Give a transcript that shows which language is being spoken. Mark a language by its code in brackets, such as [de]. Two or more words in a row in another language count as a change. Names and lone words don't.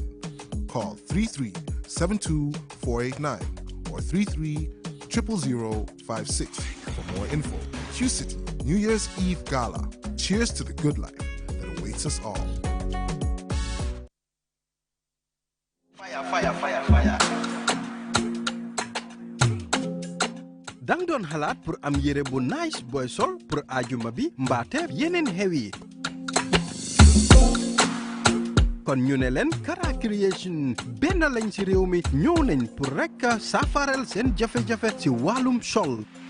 [en] Call 33-72489 or 33-00056 for more info. Q City New Year's Eve Gala. Cheers to the good life that awaits us all. Fire, fire, fire, fire. [wo] dang doon xalaat pour am yére bu [en] nice boy [wo] sol pour ajuma bi mbaate yeneen xew yi kon ñu ne leen Kara Creation benn lañ ci réew mi ñëw nañ pour rek safaral seen jafe-jafe ci wàllum sol